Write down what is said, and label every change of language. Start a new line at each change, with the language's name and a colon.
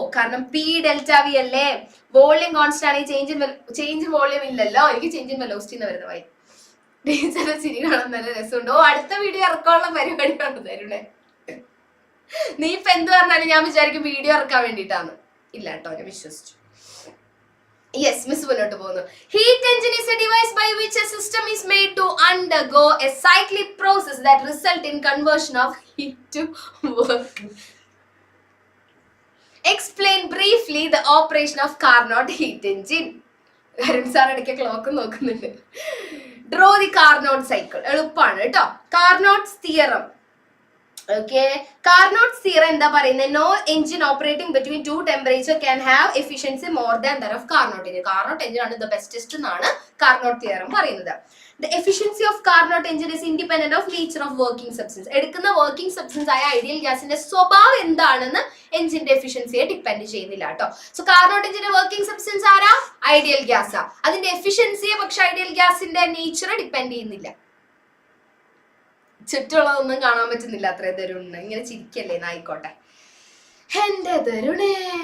Malayalam: കാരണം P delta V അല്ലേ, volume constant ആണെങ്കിൽ ചേഞ്ച് വോളിയം ഇല്ലല്ലോ. എനിക്ക് ചേഞ്ച് ഇൻ വെലോസിറ്റി എന്ന് വരുന്ന വായി ടീച്ചറെ ചിരി കാണാൻ നല്ല രസമുണ്ട്. അടുത്ത വീഡിയോ ഇറക്കാനുള്ള പരിപാടി കൊണ്ട് തരുണേ. നീ ഇപ്പൊ എന്ത് പറഞ്ഞാലും ഞാൻ വിചാരിക്കും വീഡിയോ ഇറക്കാൻ വേണ്ടിട്ടാണ്. ഇല്ല കേട്ടോ, ഞാൻ വിശ്വസിച്ചു. യെസ്, മിസ് മുന്നോട്ട് പോകുന്നു.
English: Heat engine is a device by which a system is made to undergo a cyclic process that result in conversion of heat to work. Explain briefly the operation of Carnot heat engine.
Malayalam: Arun sir ഇടയ്ക്ക് clock നോക്കുന്നുണ്ട്.
English: Draw the Carnot cycle.
Malayalam: എളുപ്പമാണ് കേട്ടോ.
English: Carnot's theorem. Okay, Carnot's theorem
Malayalam: എന്താ പറയുന്നത്?
English: No engine operating between two temperature can have efficiency more than that of Carnot engine.
Malayalam: Carnot engine ആണ്
English: the bestest
Malayalam: എന്നാണ് Carnot theorem പറയുന്നത്.
English: The efficiency of Carnot engine is independent of nature of working substance.
Malayalam: എടുക്കുന്ന working substance ആയ ideal ഗ്യാസിന്റെ സ്വഭാവം എന്താണെന്ന് എഞ്ചിന്റെ എഫിഷ്യൻസിയെ depend ചെയ്യുന്നില്ല കേട്ടോ. സോ കാർനോട്ട് എഞ്ചിന്റെ വർക്കിംഗ് സബ്സ്റ്റൻസ് ആരാ? ഐഡിയൽ ഗ്യാസാ. അതിന്റെ എഫിഷ്യൻസിയെ പക്ഷെ ഐഡിയൽ ഗ്യാസിന്റെ നേച്ചർ ഡിപ്പെൻഡ് ചെയ്യുന്നില്ല. ചുറ്റുള്ളതൊന്നും കാണാൻ പറ്റുന്നില്ല. അത്രേ തരുണ്, ഇങ്ങനെ ചിരിക്കല്ലേ എന്നായിക്കോട്ടെ എന്റെ തരുണേ.